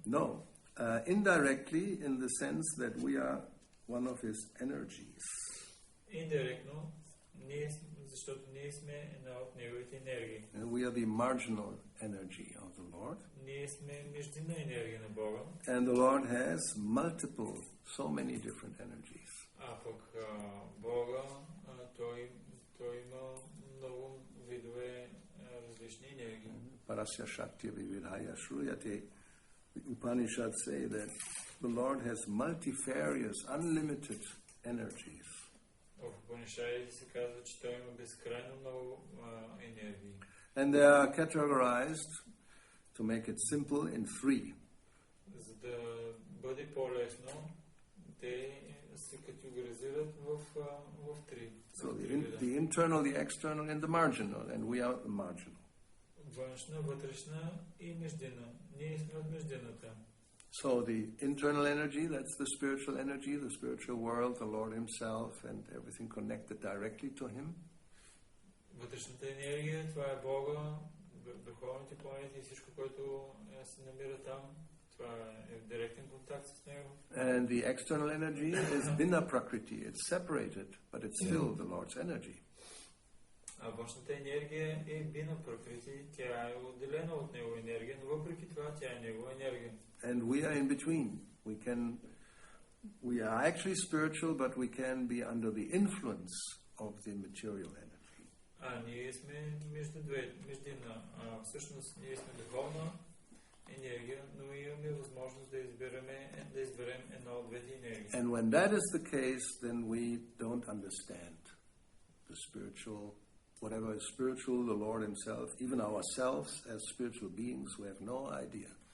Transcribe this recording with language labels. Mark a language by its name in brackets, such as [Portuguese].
[English] No, indirectly in the sense that we are one of His energies. [Bulgarian] Индиректно, защото ние сме една от неговите енергии. [English] And we are the marginal energy of the Lord. [Bulgarian] Ние сме междинна енергия на Бога. [English] And the Lord has multiple, so many different energies. [Bulgarian] А пък Бога, той има много видове различни енергии. [Sanskrit] Parasya Shakti Vividhaya Shruyate. [English] The Upanishads say that the Lord has multifarious, unlimited energies. [Bulgarian] В Упанишадите се казва, че той има безкрайно много енергии. [English] And they are categorized, to make it simple, in three. [Bulgarian] За да бъде по-лесно, те се категоризират в три. [English] So the internal, the external, and the marginal, and we are the marginal. [Bulgarian] Външна, вътрешна и междинна. Ние сме от междинната. [English] So the internal energy, that's the spiritual energy, the spiritual world, the Lord Himself, and everything connected directly to Him. [Bulgarian] Вътрешната енергия, това е Бога, духовните планети и всичко, което се намира там. Това е в директен контакт с Него. [English] And the external energy is Bina Prakriti. It's separated, but it's still the Lord's energy. [Bulgarian] А външната енергия е бина пракрити, тя е отделена от Него енергия, но въпреки това тя е Негова енергия. [English] And we are in between. We are actually spiritual, but we can be under the influence of the material energy. [Bulgarian] Ние сме междинна. Всъщност ние сме духовна енергия, но имаме възможност да изберем една от двете енергии. [English] And when that is the case, then we don't understand the spiritual, whatever is spiritual, the Lord Himself, even ourselves as spiritual beings, we have no idea.